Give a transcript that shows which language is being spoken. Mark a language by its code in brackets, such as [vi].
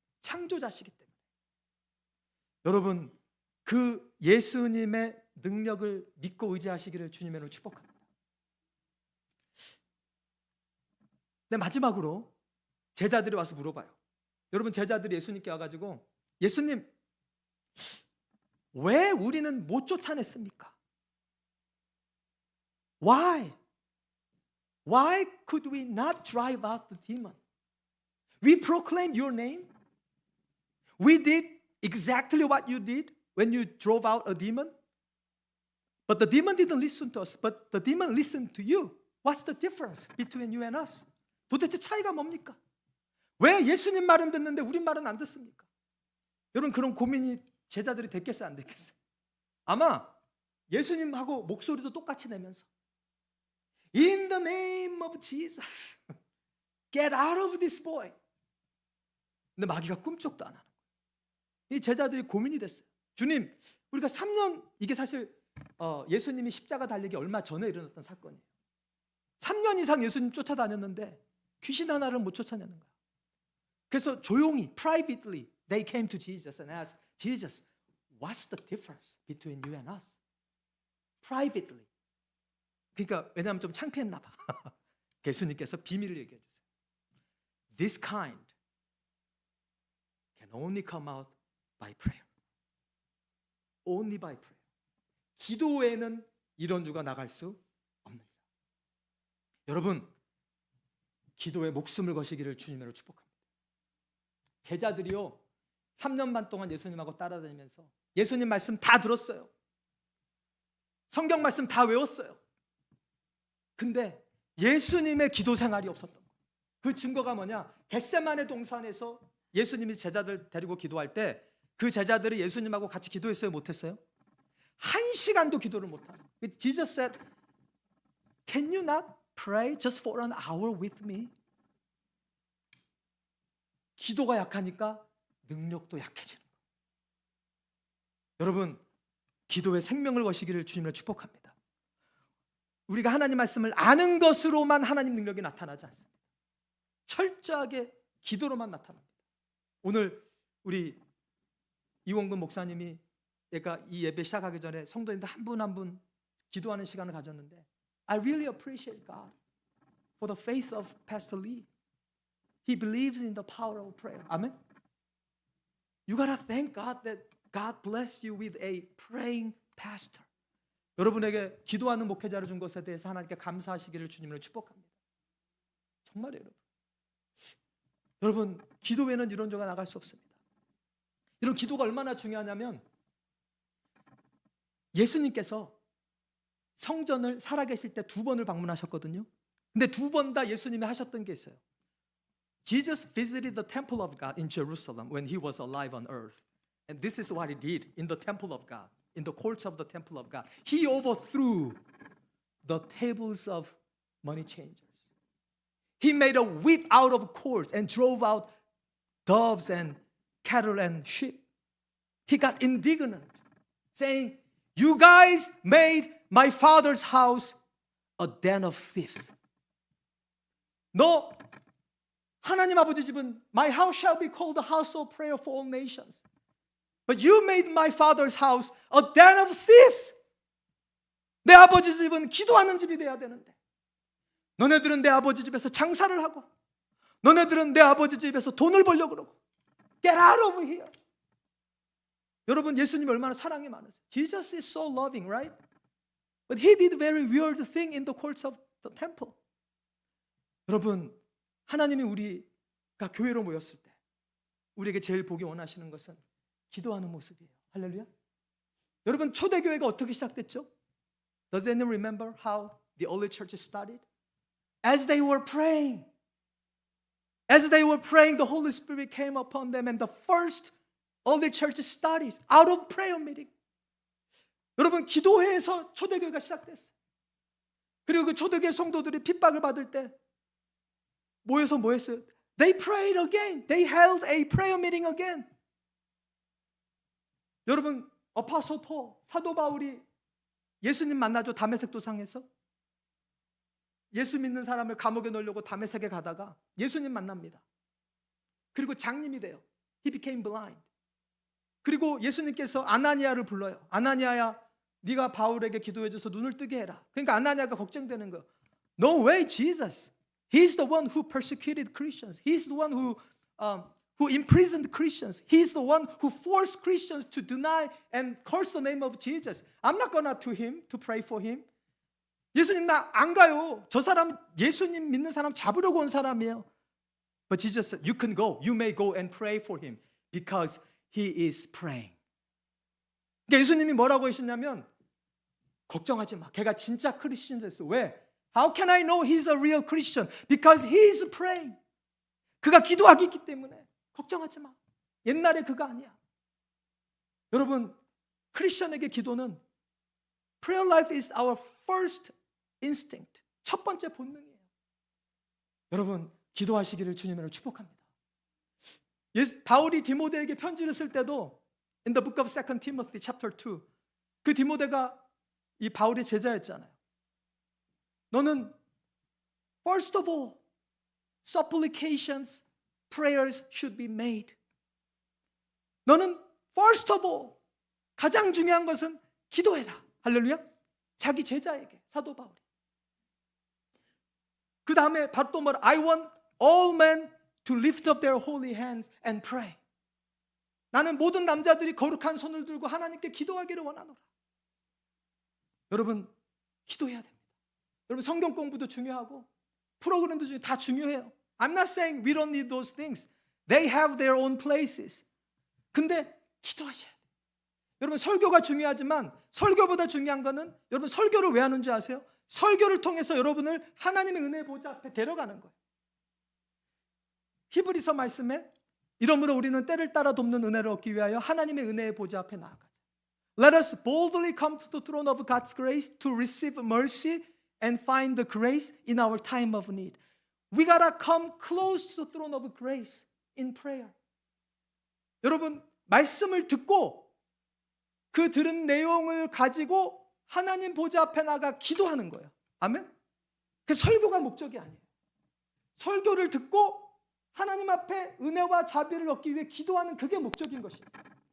[ko] 창조자시기 때문에 여러분 그 예수님의 능력을 믿고 의지하시기를 주님으로 축복합니다. 네, 마지막으로 제자들이 와서 물어봐요. 여러분 제자들이 예수님께 와가지고 예수님 왜 우리는 못 쫓아냈습니까? [en] Why could we not drive out the demon? We proclaimed your name. We did exactly what you did when you drove out a demon. But the demon didn't listen to us. But the demon listened to you. What's the difference between you and us? [ko] 도대체 차이가 뭡니까? 왜 예수님 말은 듣는데 우리 말은 안 듣습니까? 여러분 그런 고민이 제자들이 됐겠어요, 안 됐겠어요? 아마 예수님하고 목소리도 똑같이 내면서 [en] In the name of Jesus, get out of this boy. [ko] 근데 마귀가 꿈쩍도 안 하는 거예요. 이 제자들이 고민이 됐어요. 주님, 우리가 3년, 이게 사실 예수님이 십자가 달리기 얼마 전에 일어났던 사건이에요. 3년 이상 예수님 쫓아다녔는데 귀신 하나를 못 쫓아내는 거야. 그래서 조용히, [en] privately, they came to Jesus and asked, Jesus, what's the difference between you and us? Privately. [ko] 그러니까 왜냐하면 좀 창피했나 봐. 예수님께서 비밀을 얘기해 주세요. [en] This kind can only come out by prayer. Only by prayer. [ko] 기도 외에는 이런 주가 나갈 수 없느니라. 여러분, 기도에 목숨을 거시기를 주님으로 축복합니다. 제자들이요 3년 반 동안 예수님하고 따라다니면서 예수님 말씀 다 들었어요. 성경 말씀 다 외웠어요. 근데 예수님의 기도 생활이 없었던 거예요. 그 증거가 뭐냐? 겟세마네 동산에서 예수님이 제자들 데리고 기도할 때 그 제자들이 예수님하고 같이 기도했어요, 못했어요? 1시간도 기도를 못하고. [en] Jesus said, Can you not pray just for an hour with me? [ko] 기도가 약하니까 능력도 약해지는 거예요. 여러분, 기도에 생명을 거시기를 주님으로 축복합니다. 우리가 하나님 말씀을 아는 것으로만 하나님 능력이 나타나지 않습니다. 철저하게 기도로만 나타납니다. 오늘 우리 이원근 목사님이 얘가 이 예배 시작하기 전에 성도님들 한 분 한 분 기도하는 시간을 가졌는데 [en] I really appreciate God for the faith of Pastor Lee. He believes in the power of prayer. Amen. You gotta thank God that God blessed you with a praying pastor. [ko] 여러분에게 기도하는 목회자를 준 것에 대해서 하나님께 감사하시기를 주님으로 축복합니다. 정말이에요, 여러분. 여러분, 기도 외에는 이론저가 나갈 수 없습니다. 이런 기도가 얼마나 중요하냐면 예수님께서 성전을 살아계실 때 2번을 방문하셨거든요. 근데 2번 다 예수님이 하셨던 게 있어요. [en] Jesus visited the temple of God in Jerusalem when he was alive on earth. And this is what he did in the temple of God, in the courts of the temple of God. He overthrew the tables of money changers. He made a whip out of cords and drove out doves and cattle and sheep. He got indignant, saying, You guys made my father's house a den of thieves. [ko] 너 하나님 아버지 집은 [en] My house shall be called the house of prayer for all nations. But you made my father's house a den of thieves. [ko] 내 아버지 집은 기도하는 집이 돼야 되는데 너네들은 내 아버지 집에서 장사를 하고 너네들은 내 아버지 집에서 돈을 벌려고 그러고 [en] Get out of here. [ko] 여러분, 예수님이 얼마나 사랑이 많으세요. [en] Jesus is so loving, right? But he did a very weird thing in the courts of the temple. [ko] 여러분, 하나님이 우리가 교회로 모였을 때 우리에게 제일 보기 원하시는 것은 기도하는 모습이에요. 할렐루야. 여러분, 초대교회가 어떻게 시작됐죠? [en] Does anyone remember how the early church started? As they were praying. As they were praying, the Holy Spirit came upon them and the first early church started out of prayer meeting. [ko] 여러분, 기도회에서 초대교회가 시작됐어요. 그리고 그 초대교회 성도들이 핍박을 받을 때 모여서 뭐 했어요? [en] They prayed again. They held a prayer meeting again. [ko] 여러분, 어파솔 폴, 사도 바울이 예수님 만나죠. 다메섹 도상에서. 예수 믿는 사람을 감옥에 넣으려고 다메섹에 가다가 예수님 만납니다. 그리고 장님이 돼요. [en] He became blind. [ko] 그리고 예수님께서 아나니아를 불러요. 아나니아야, 네가 바울에게 기도해줘서 눈을 뜨게 해라. 그러니까 아나니아가 걱정되는 거예요. [en] No way, Jesus. He's the one who persecuted Christians. He's the one who imprisoned Christians. He's the one who forced Christians to deny and curse the name of Jesus. I'm not gonna to him to pray for him. [ko] 예수님, 나 안 가요. 저 사람 예수님 믿는 사람 잡으려고 온 사람이에요. [en] But Jesus said, you can go. You may go and pray for him because he is praying. [ko] 그러니까 예수님이 뭐라고 하시냐면 걱정하지 마. 걔가 진짜 크리스천 됐어. 왜? [en] How can I know he's a real Christian? Because he is praying. [ko] 그가 기도하기 있기 때문에 걱정하지 마. 옛날에 그가 아니야. 여러분, 크리스천에게 기도는 [en] prayer life is our first instinct. [ko] 첫 번째 본능이에요. 여러분, 기도하시기를 주님으로 축복합니다. 바울이 디모데에게 편지를 쓸 때도 [en] in the book of 2 Timothy chapter 2 [ko] 그 디모데가 이 바울의 제자였잖아요. 너는 [en] first of all supplications, prayers should be made. [ko] 너는 [en] first of all [ko] 가장 중요한 것은 기도해라. 할렐루야. 자기 제자에게 사도 바울이. 그 다음에 바로 또 뭐라? [en] I want all men to lift up their holy hands and pray. [ko] 나는 모든 남자들이 거룩한 손을 들고 하나님께 기도하기를 원하노라. 여러분, 기도해야 됩니다. 여러분, 성경 공부도 중요하고 프로그램도 중요해요. 다 중요해요. [en] I'm not saying we don't need those things. They have their own places. [ko] 근데 기도하셔야 돼요. 여러분, 설교가 중요하지만 설교보다 중요한 거는 여러분 설교를 왜 하는지 아세요? 설교를 통해서 여러분을 하나님의 은혜 보좌 앞에 데려가는 거예요. 히브리서 말씀에 이러므로 우리는 때를 따라 돕는 은혜를 얻기 위하여 하나님의 은혜의 보좌 앞에 나아가자. [en] Let us boldly come to the throne of God's grace to receive mercy and find the grace in our time of need. We gotta come close to the throne of grace in prayer. [ko] 여러분, 말씀을 듣고 그 들은 내용을 가지고 하나님 보좌 앞에 나가 기도하는 거예요. 아멘? 그 설교가 목적이 아니에요. 설교를 듣고 하나님 앞에 은혜와 자비를 얻기 위해 기도하는 그게 목적인 것입니다.